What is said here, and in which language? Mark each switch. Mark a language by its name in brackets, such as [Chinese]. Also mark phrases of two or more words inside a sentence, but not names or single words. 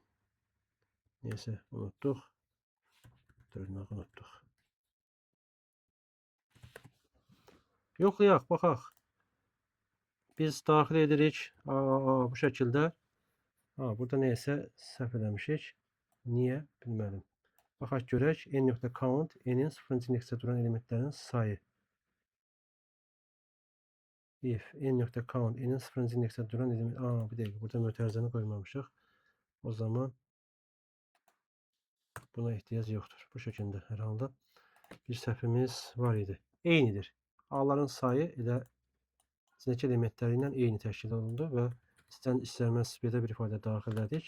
[Azerbaijani] Neyse, unutduq. Dırnaq unutduq. Yoxlayaq, baxaq. Biz daxil edirik. Bu şəkildə. Burada neysə səhv eləmişik. Niyə? Bilmədim. Baxaq görək. n.count n-in 0-cı indeksdə duran elementlərin sayı. [English] If n.count [Azerbaijani] n-in 0-cı indeksdə duran element. Bir dəqiqə. Burada mötərizəni qoymamışıq. O zaman buna ehtiyac yoxdur. Bu şəkildə hər halda bir səhvimiz var idi. Eynidir. A-ların sayı elə içindəki elementləri ilə eyni təşkil olundu və istənilməz belə bir ifadə daxil etdik.